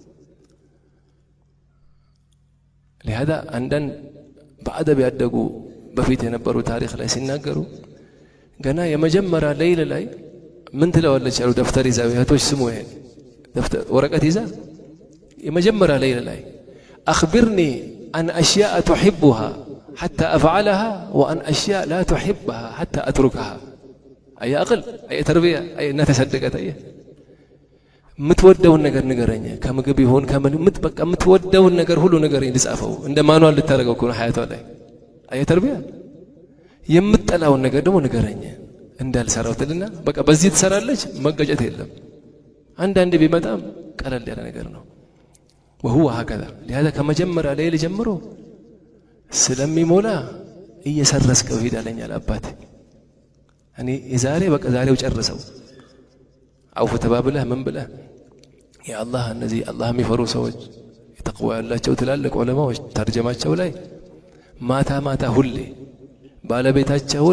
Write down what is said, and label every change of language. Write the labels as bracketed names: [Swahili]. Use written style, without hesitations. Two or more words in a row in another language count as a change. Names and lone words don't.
[Amharic] لهذا አንደን በአደብ ያደጉ በፊት የነበሩ ታሪክ ላይ ሲናገሩ ገና የመጀመሪያ ሌሊት ላይ ምን ትለዋለች አሉ ደፍተር ይዛው እህቶች ስሙ ይሄን ደፍተር ወረቀት ይዛ የመጀመሪያ ሌሊት ላይ [Arabic] اخبرني عن اشياء تحبها حتى افعلها وان اشياء لا تحبها حتى اتركها اي اقل اي تربيه اي انها تصدقت اي [Amharic] የምትወደውን ነገር ንገረኝ ከምግብ ይሁን ከምን ምትበቃ የምትወደውን ነገር ሁሉ ንገረኝ ልጻፈው እንደ ማኑዋል ልታረጋው ነው ሐያቷ ላይ አይ ተርቢያ የምትጠላውን ነገር ደግሞ ንገረኝ እንዳልሰራው ትልና በቃ በዚህ ትሰራለች መገጨት የለም አንዳንዴ ቢመጣም ቀለል ያለ ነገር ነው [Arabic] وهو هكذا لهذا [Amharic] ከመጀመሪያ ላይ ጀምሮ ስለሚሞላ እየሰረስከው ሄዳለኛል አባቴ እኔ የዛሬ በቃ ዛሬው ጨርሰው አውፍ ተባብለህ ምን ብለህ ያ አላህ እነዚህ አላህ የሚፈሩ ሰዎች ተቅዋ ያላቸው ትላልቅ ዑለማዎች ተርጀማቸው ላይ ማታ ሁሌ ባለቤታቸውን